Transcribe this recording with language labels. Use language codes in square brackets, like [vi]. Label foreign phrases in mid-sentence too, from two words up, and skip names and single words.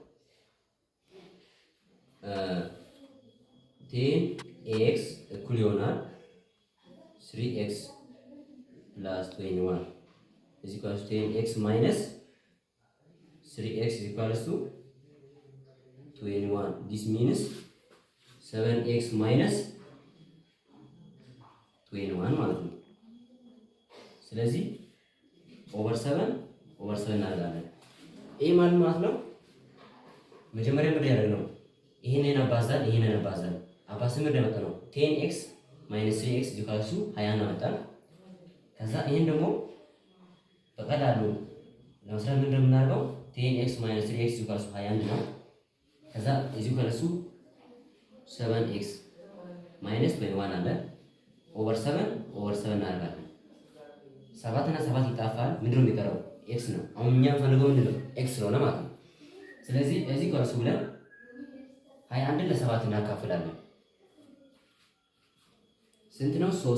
[en] 10x [am] እኩል ይሆናል [en] 3x plus 21 is equal to 10x minus 3x is equal to 21. This means 7x minus 21 [am] ማለት ነው። ስለዚህ ኦቨር 7 እናደርጋለን። ይሄ ማለት ነው መጀመሪያ ምንድን ያደረግነው? ይሄንን አባዛን አባዝተን ምንድን ያመጣነው? [en] 10x minus 3x is equal to 20 [am] አመጣን። ከዛ ይሄን ደግሞ በቀላሉ ለመስራት ምንድን ነው የምናደርገው? [en] 10x minus 3x is equal to 21 [am] ነው። ከዛ [en] is equal to 7x minus 21 [am] አለ። ኦቨር 7 እናደርጋለን። 7 እና 7 ይጣፋል። ምንድን ነው የሚቀረው? x ነው። አሁን እኛ የምንፈልገው ምንድን ነው? x ስለሆነ ማለት ነው። ስለዚህ እዚህ ጋር ብለን 21 ለ7 እናካፍላለን። ስንት ነው?